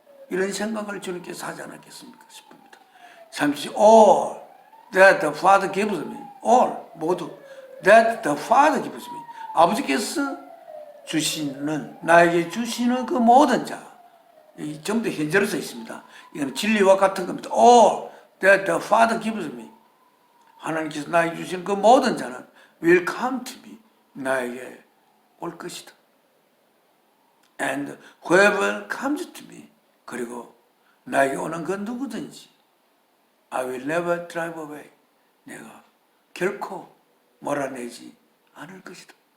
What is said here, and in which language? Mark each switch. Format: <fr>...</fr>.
<ko>이런 생각을 주님께서 하지 않았겠습니까 싶습니다. 잠시</ko> <en>all that the Father gives me,</en> <ko>all 모두</ko> <en>that the Father gives me,</en> <ko>아버지께서 주시는 나에게 주시는 그 모든 자, 이 전부 다 현재로 써 있습니다. 이건 진리와 같은 겁니다.</ko> <en>all that the Father gives me,</en> <ko>하나님께서 나에게 주시는 그 모든 자는</ko> <en>will come to me,</en> <ko>나에게 올 것이다.</ko> <en>And whoever comes to me,</en> <ko>그리고 나에게 오는 그 누구든지</ko> <en>I will never drive away,</en> <ko>내가 결코 몰아내지 않을 것이다.</ko>